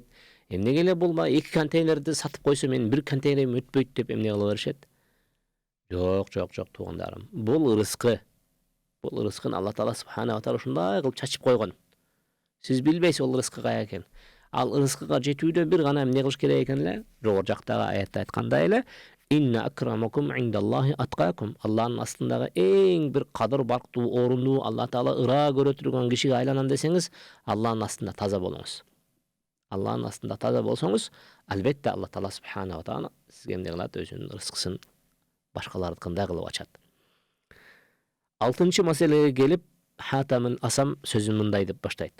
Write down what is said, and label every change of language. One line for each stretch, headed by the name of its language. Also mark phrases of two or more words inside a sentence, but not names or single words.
Kyrgyz: Эмнеге эле бул 2 контейнерди сатып койсо, менин 1 контейнерим өтпөйт деп эмне кыла беришет? Жок, туугандарым. Бул ырыскы. Бул ырыскын
Arabic: الله تعالى سبحانه وتعالى
Kyrgyz: ушундай кылып чачып койгон. Сиз билбейсиз ол ырыскы кая экен. Ал ырыскыга жетүүдө бир гана эмне кылыш керек экен эле? Жогору жактагы аятта айткандай эле,
Arabic: إن أكرمكم عند الله أتقاكم.
Kyrgyz: Алланын астындагы эң бир кадыр барктуу, орундуу, Алла Таала ыраа көрө турган кишиге айланам десеңиз, Алланын астында таза болуңуз. Алланын астында таза болсоңуз, албетте
Arabic: الله تعالى سبحانه وتعالى
Kyrgyz: сизге эмне кылат? Өзүнүн ырыскысын башкалардыкындай кылып ачат. 6-чы маселеге келип, Хатамул Асам сөзүн мындай деп баштайт.